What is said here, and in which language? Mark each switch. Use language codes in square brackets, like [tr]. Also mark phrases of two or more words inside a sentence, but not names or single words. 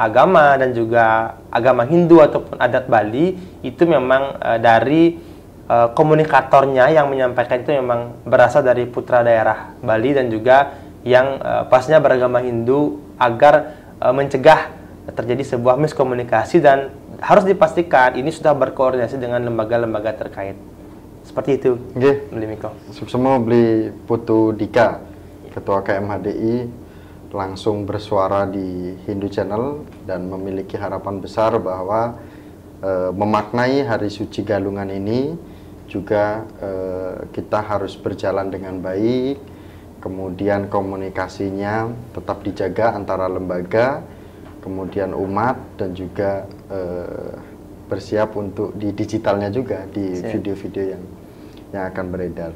[id] agama dan juga agama Hindu ataupun adat Bali, itu memang dari komunikatornya yang menyampaikan itu memang berasal dari putra daerah Bali dan juga yang pastinya beragama Hindu, agar mencegah terjadi sebuah miskomunikasi dan harus dipastikan ini sudah berkoordinasi dengan lembaga-lembaga terkait. Seperti itu. Nggih. Beli Miko. Suksema beli Putu Dika, Ketua KMHDI, langsung bersuara di Hindu Channel dan memiliki harapan besar bahwa memaknai Hari Suci Galungan ini juga kita harus berjalan dengan baik, kemudian komunikasinya tetap dijaga antara lembaga, kemudian umat, dan juga bersiap untuk di digitalnya juga, di video-video yang akan beredar.